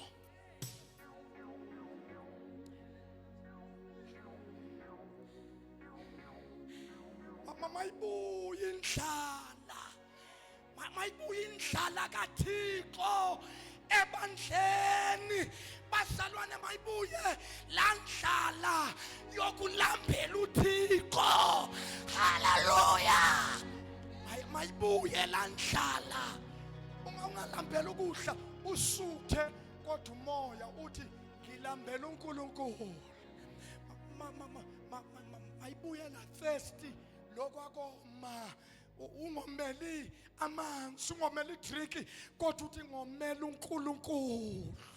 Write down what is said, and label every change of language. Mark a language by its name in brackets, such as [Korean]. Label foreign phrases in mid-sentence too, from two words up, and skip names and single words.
[Xhosa] Mayibuye indlala kaThixo ebandleni. Bazalwane, mayibuye laa ndlala yokulambela uThixo. Haleluya. Mayibuye laa ndlala. [Zulu] Ungalambela ukudla usuthe, kodwa umoya uthi ngilambela uNkulunkulu. [Xhosa] Mayibuye la thirsty lokwakoma. [Zulu] Ungomeli amanzi, ungomeli drink, kodwa uthi ngomela uNkulunkulu.